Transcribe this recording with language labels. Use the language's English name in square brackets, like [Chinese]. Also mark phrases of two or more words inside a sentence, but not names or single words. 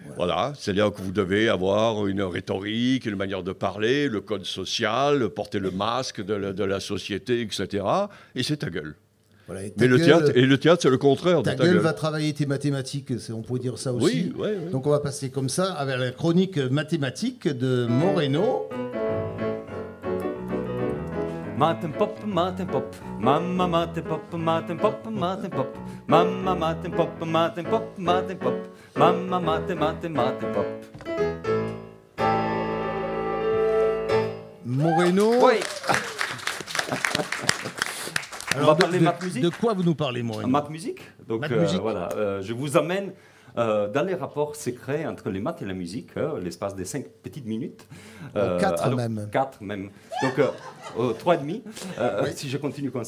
[French] Voilà, c'est-à-dire que vous devez avoir une rhétorique, une manière de parler, le code social, porter le masque de la société, etc. Et c'est ta gueule. Voilà, Mais le théâtre, c'est le contraire de ta gueule. Va travailler tes mathématiques, on pourrait dire ça aussi. Oui. Donc on va passer comme ça avec la chronique mathématique de Moreno. Maten pop, mamma maten pop, maten pop, maten pop, mamma maten pop, maten pop, maten pop, mamma maten pop. Moreno. Oui. Alors, on va parler maths musique. De quoi vous nous parlez, Moreno? Maths musique. Donc voilà, je vous amène dans les rapports secrets entre les maths et la musique, l'espace des 5 petites minutes. 4 même. 4 même. Donc 3,5, si je continue comme ça.